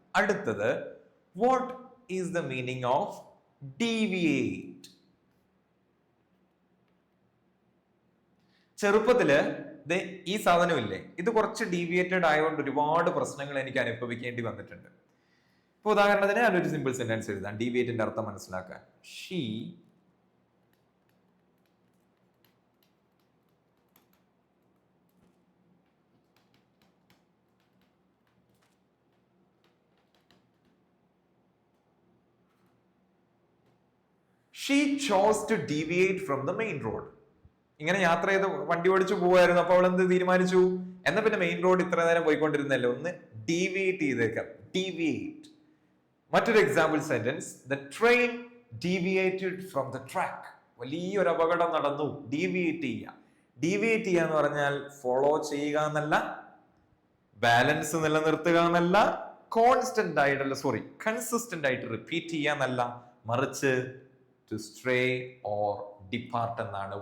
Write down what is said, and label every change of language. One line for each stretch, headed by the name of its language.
Malayalam: അടുത്തത്,
English: What is the meaning of deviate?
Malayalam: ചെറുപ്പത്തില് ഈ സാധനമില്ലേ, ഇത് കുറച്ച് ഡീവിയേറ്റഡ് ആയതുകൊണ്ട് ഒരുപാട് പ്രശ്നങ്ങൾ എനിക്ക് അനുഭവിക്കേണ്ടി വന്നിട്ടുണ്ട്. ഇപ്പൊ ഉദാഹരണത്തിന് ഞാനൊരു സിമ്പിൾ സെന്റൻസ് എഴുതാം ഡീവിയേറ്റിന്റെ അർത്ഥം മനസ്സിലാക്കാൻ.
English: She chose to deviate from the main road.
Malayalam: ഇങ്ങനെ യാത്ര ചെയ്ത് വണ്ടി ഓടിച്ചു പോവായിരുന്നു. അപ്പൊ അവൾ എന്ത് തീരുമാനിച്ചു? എന്നാ പിന്നെ മെയിൻ റോഡ് ഇത്ര നേരം പോയിക്കൊണ്ടിരുന്നല്ലോ, ഒന്ന് ഡീവിയേറ്റ് ചെയ്തേക്കാം. ഡീവിയേറ്റ്. മറ്റൊരു example sentence,
English: The train deviated from the track.
Malayalam: വലിയൊരു അപകടം നടന്നു. ഡീവിയേറ്റ് ചെയ്യുക. ഡീവിയേറ്റ് ചെയ്യുക എന്ന് പറഞ്ഞാൽ ഫോളോ ചെയ്യുക എന്നല്ല, ബാലൻസ് നിലനിർത്തുക എന്നല്ല, കോൺസ്റ്റന്റ് ആയിട്ടല്ല, കൺസിസ്റ്റന്റ് ആയിട്ട് റിപ്പീറ്റ് ചെയ്യുക എന്നല്ല, മറിച്ച്
English: to stray or depart
Malayalam: എന്നാണ്.